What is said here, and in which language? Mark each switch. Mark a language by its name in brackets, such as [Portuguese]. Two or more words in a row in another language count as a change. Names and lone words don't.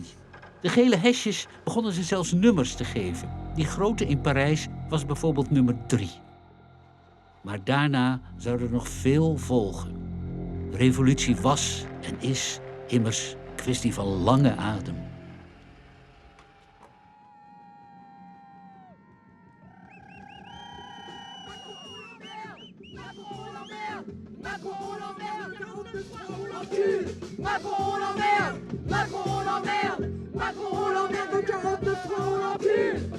[Dutch] De gele hesjes begonnen ze zelfs nummers te geven. Die grote in Parijs was bijvoorbeeld nummer 3. Maar daarna zou er nog veel volgen. Revolutie was en is immers een kwestie van lange adem. [French] Macron l'emmerde, Macron l'emmerde, Macron l'emmerde, 49 francs on l'encule.